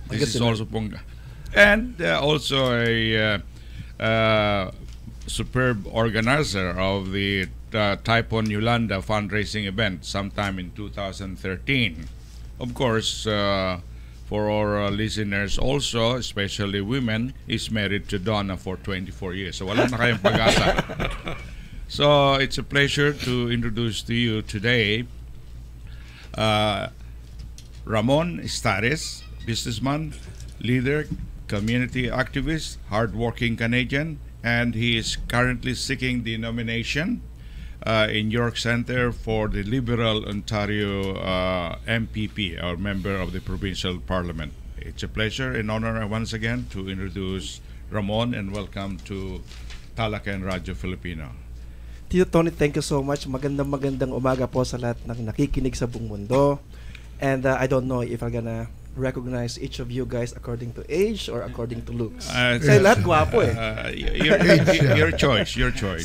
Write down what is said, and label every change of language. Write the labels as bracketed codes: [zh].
[en] This is also and also a superb organizer of the Typhoon Yolanda fundraising event sometime in 2013. Of course, for our listeners also, especially women, is married to Donna for 24 years. [tl] So wala na kayong pag-asa. [en] So it's a pleasure to introduce to you today Ramon Estares, businessman, leader, community activist, hardworking Canadian, and he is currently seeking the nomination in York Center for the Liberal Ontario MPP, or member of the provincial parliament. It's a pleasure and honor once again to introduce Ramon, and welcome to Talakayan Radio Filipino. Tito Tony, thank you so much. [tl] Magandang umaga po sa lahat ng nakikinig sa buong mundo. [en] And I don't know if I'm gonna recognize each of you guys according to age or according to looks. [tl] Kasi lahat gwapo eh. [en] Your choice, your choice.